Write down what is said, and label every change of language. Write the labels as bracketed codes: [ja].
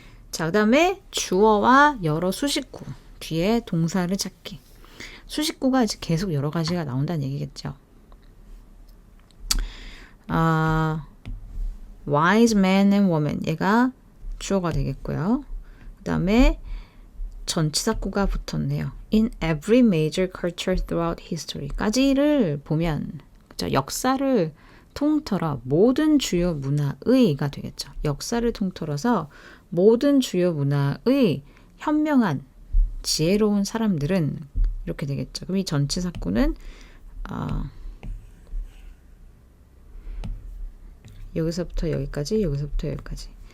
[ko] 자, 그 다음에 주어와 여러 수식구 뒤에 동사를 찾기. 수식구가 이제 계속 여러 가지가 나온다는 얘기겠죠. [en] wise man and woman [ko] 얘가 주어가 되겠고요. 그 다음에 전치사구가 붙었네요. [en] In every major culture throughout history까지를 [ko] 보면 그렇죠? 역사를 통틀어 모든 주요 문화의가 되겠죠. 역사를 통틀어서 모든 주요 문화의 현명한 지혜로운 사람들은 이렇게 되겠죠. 그럼 이 전치사구는 여기서부터 여기까지, 여기서부터 여기까지.